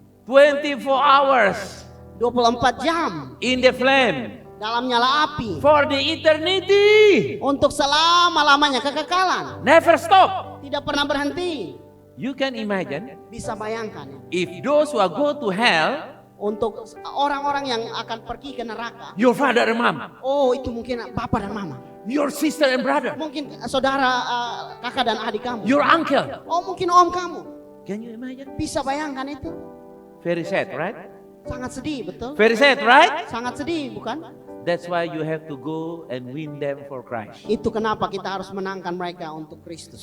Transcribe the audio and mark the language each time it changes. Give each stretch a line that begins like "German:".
English: 24 hours
Indonesian: 24 jam
English: in the flame
Indonesian: dalam nyala api.
English: for the eternity.
Indonesian: Untuk selama-lamanya, kekekalan.
English: Never stop.
Indonesian: Tidak pernah berhenti.
English: You can imagine
Indonesian: Bisa bayangkan ya.
English: if those who are go to hell,
Indonesian: Untuk orang-orang yang akan pergi ke neraka.
English: your father and mom,
Indonesian: Oh, itu mungkin bapak dan mama.
English: your sister and brother,
Indonesian: Mungkin saudara, kakak dan adik kamu.
English: your uncle.
Indonesian: Oh, mungkin om kamu.
English: Can you imagine?
Indonesian: Bisa bayangkan itu.
English: Very sad, right?
Indonesian: Sangat sedih, betul?
English: Very sad, right?
Indonesian: Sangat sedih, bukan?
English: That's why you have to go and win them for Christ.
Indonesian: Itu kenapa kita harus menangkan mereka untuk Kristus.